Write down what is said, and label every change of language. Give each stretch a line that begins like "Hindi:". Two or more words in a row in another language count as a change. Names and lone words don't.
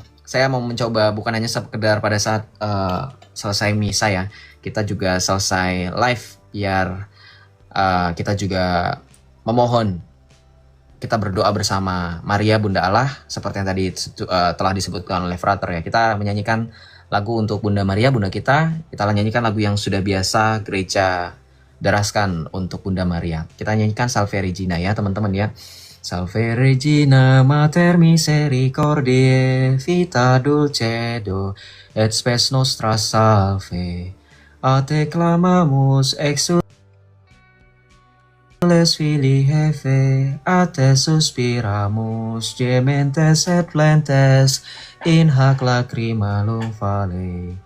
Indonesian: Saya mau mencoba bukan hanya sekedar pada saat selesai misa ya, kita juga selesai live, biar kita juga memohon, kita berdoa bersama Maria Bunda Allah seperti yang tadi telah disebutkan oleh Frater ya. Kita menyanyikan lagu untuk Bunda Maria, Bunda kita nyanyikan lagu yang sudah biasa gereja deraskan untuk Bunda Maria. Kita nyanyikan Salve Regina ya teman-teman ya.
Latin: Salve Regina, Mater Misericordiae, vita dulcedo, et spes nostra salve. A te clamamus, exules filii Hevae, a te suspiramus, gementes et plentes, in hac lacrymalum vale.